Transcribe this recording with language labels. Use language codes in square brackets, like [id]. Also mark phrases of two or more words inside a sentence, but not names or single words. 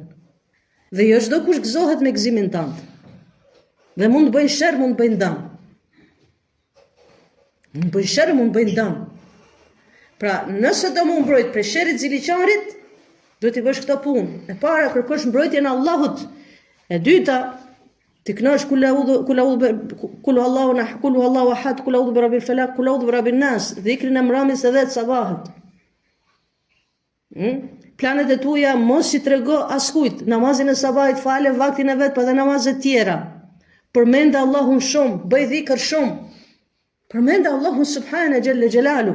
[sq] Dhe jo çdo kush gëzohet me gëzimin tënd. Dhe mund të bëjnë sherr, mund të bëjnë dëm. Mund bëjnë sherr, mund bëjnë dëm. Pra, nëse do më mbrojt prej sherrit ziliqarit, duhet t'i bësh këto punë. E para kërkosh mbrojtjen e Allahut. E dyta, ti kënosh [ar] قل الله أحد قل أعوذ برب الفلق قل أعوذ برب الناس, [sq] dhikrin e mramjes edhe të sabahut. Planet e tuja mos i trego askujt. Namazin e sabahit fale vaktin e vet, pa dhe namazet tjera. Përmend Allahun shumë, bëj dhikr shumë. Përmend Allahun [ar] سبحانه جل جلاله.